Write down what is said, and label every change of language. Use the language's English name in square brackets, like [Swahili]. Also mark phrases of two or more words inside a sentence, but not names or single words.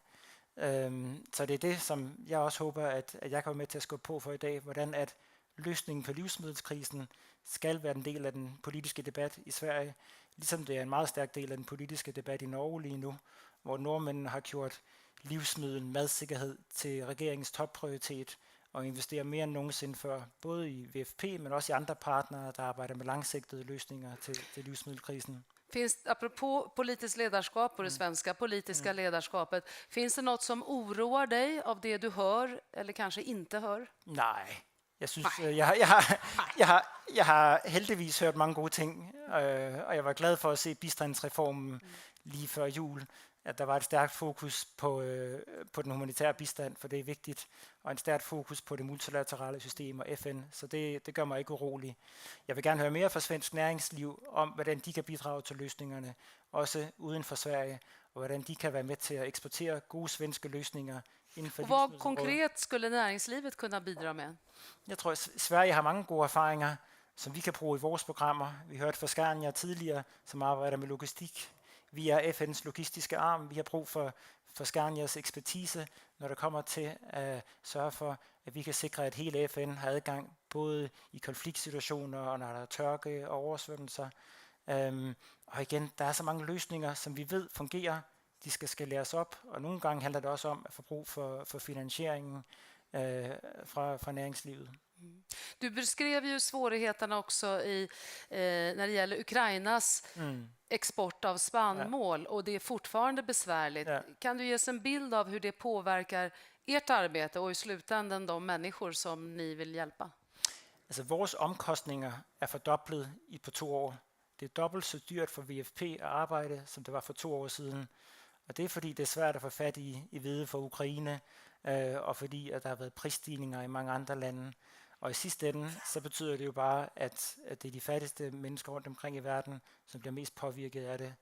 [Danish] Så det er det, som jeg også håber, at jeg kan være med til at skubbe på for i dag, hvordan at løsningen på livsmiddelskrisen skal være en del af den politiske debat i Sverige, ligesom det er en meget stærk del af den politiske debat i Norge lige nu, hvor nordmændene har gjort madsikkerhed til regeringens topprioritet og investerer mere end nogensinde før, både i VFP, men også i andre partnere, der arbejder med langsigtede løsninger til livsmiddelkrisen. [Swedish] Apropå politiskt ledarskap och det svenska politiska ledarskapet, finns det något som oroar dig av det du hör eller kanske inte hör? [Danish] Nej, jeg synes, jeg har heldigvis hørt mange gode ting, og jeg var glad for at se bistandsreformen lige før jul, at der var et stærkt fokus på den humanitære bistand, for det er vigtigt, og en stærkt fokus på det multilaterale system og FN, så det gør mig ikke urolig. Jeg vil gerne høre mere fra svensk næringsliv om, hvordan de kan bidrage til løsningerne, også uden for Sverige, og hvordan de kan være med til at eksportere gode svenske løsninger inden for livsmiddelområdet. [Swedish] Vad konkret skulle näringslivet kunna bidra med? [Danish] Jeg tror, at Sverige har mange gode erfaringer, som vi kan bruge i vores programmer. Vi hørte fra Scania tidligere, som arbejder med logistik. Vi er FN's logistiske arm. Vi har brug for Scanias ekspertise, når det kommer til at sørge for, at vi kan sikre, at hele FN har adgang, både i konfliktsituationer og når der er tørke og oversvømmelser. Og igen, der er så mange løsninger, som vi ved fungerer. De skal skaleres op, og nogle gange handler det også om at få brug for finansieringen fra næringslivet. [Swedish] Du beskrev ju svårigheterna också när det gäller Ukrainas export av spannmål och det är fortfarande besvärligt. Kan du ge oss en bild av hur det påverkar ert arbete och i slutändan de människor som ni vill hjälpa? [Danish] Altså, vores omkostninger er fordoblet på 2 år. Det er dobbelt så dyrt for VFP at arbejde, som det var for 2 år siden. Og det er fordi, det er svært at få fat i hvede for Ukraine, og fordi at der har været prisstigninger i mange andre lande. Og i sidste ende, så betyder det jo bare, at det er de fattigste mennesker rundt omkring i verden, som bliver mest påvirket af det.